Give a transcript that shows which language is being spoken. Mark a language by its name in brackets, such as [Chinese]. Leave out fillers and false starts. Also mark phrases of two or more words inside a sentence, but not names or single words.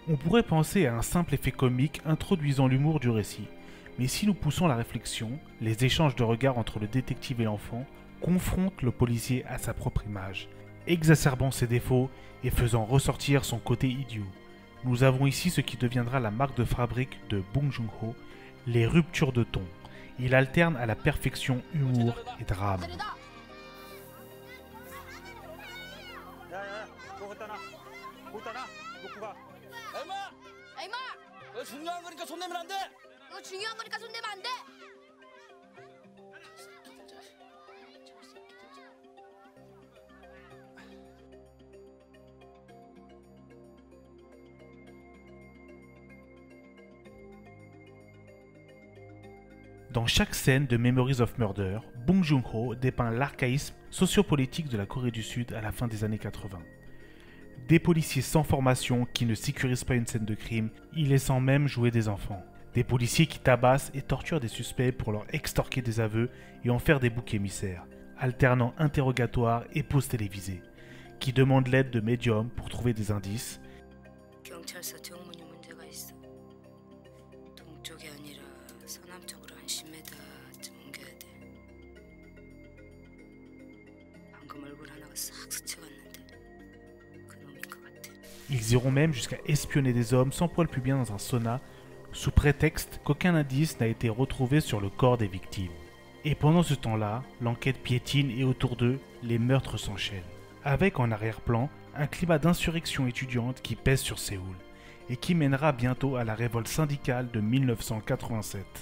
[French] On pourrait penser à un simple effet comique introduisant l'humour du récit, Mais si nous poussons la réflexion, les échanges de regards entre le détective et l'enfant confrontent le policier à sa propre image, exacerbant ses défauts et faisant ressortir son côté idiot. Nous avons ici ce qui deviendra la marque de fabrique de Bong Joon-ho, les ruptures de ton. Il alterne à la perfection humour et drame. [Korean] 너 중요한 거니까 손 내면 안 돼. 너 중요한 거니까 손 대면 안 돼. [French] Dans chaque scène de Memories of Murder, Bong Joon-ho dépeint l'archaïsme sociopolitique de la Corée du Sud à la fin des années 80. Des policiers sans formation qui ne sécurisent pas une scène de crime, y laissant même jouer des enfants. Des policiers qui tabassent et torturent des suspects pour leur extorquer des aveux et en faire des boucs émissaires, alternant interrogatoires et pauses télévisées, qui demandent l'aide de médiums pour trouver des indices, [Korean] 경찰서 정문이 문제가 있어. 동쪽이 아니라 서남쪽으로 한 10m쯤 옮겨야 돼. 방금 얼굴 하나가 싹 스쳐갔는데 그 놈인 것 같아. [French] Ils iront même jusqu'à espionner des hommes sans poil pubien dans un sauna, sous prétexte qu'aucun indice n'a été retrouvé sur le corps des victimes. Et pendant ce temps-là, l'enquête piétine et autour d'eux, les meurtres s'enchaînent. Avec en arrière-plan un climat d'insurrection étudiante qui pèse sur Séoul et qui mènera bientôt à la révolte syndicale de 1987.